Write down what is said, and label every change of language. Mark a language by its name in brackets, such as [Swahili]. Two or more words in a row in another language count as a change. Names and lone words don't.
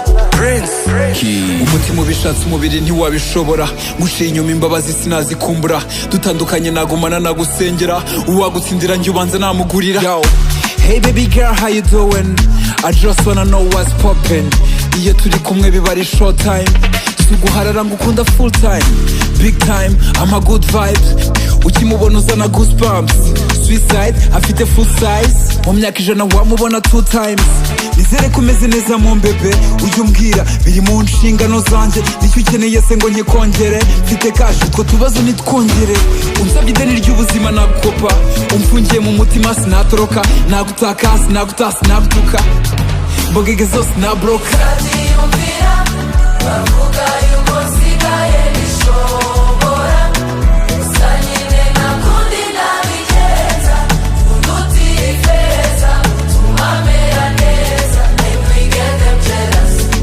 [Kinyarwanda] Prince. Key. Umutima ubishatse, umubiri ntiwabishobora. Nguciye inyuma, imbabazi sinazikumbura. Dutandukanye, nagumana, nagusengera. Uwagutsindira, njye ubanza namugurira. Yo. [English] Hey baby girl, how you doing? I just wanna know what's poppin'. [Kinyarwanda] Iyo turi kumwe, biba ari [English] short time. [Kinyarwanda] Si uguharara, ngo ukunda [English] full time. Big time, I'm a good vibes. [Kinyarwanda] Ukimubona, uzana goosebumps. Suicide, afite [English] full size. [Kinyarwanda] Mu myaka ijana wamubona [English] two times. [Kinyarwanda] Nizere ko umeze neza, mu mbebe. Ujye umbwira, biri mu nshingano zanjye. Nicyo ukeneye se ngo nkikongere? Mfite cash, utwo tubazo nitwongere. Unsabye ideni ry'ubuzima, nagukopa. Umfungiye mu mutima, sinatoroka. Nagutaka, sinaguta, sinagutuka. Mbogege zose nabroka. Uzabyiyumvira, bavuga yuko nsigaye bishobora. Gusa nyine nta kundi nabigenza. Undi utira ifeza, utuma mera neza. [English] Make me get them jealous.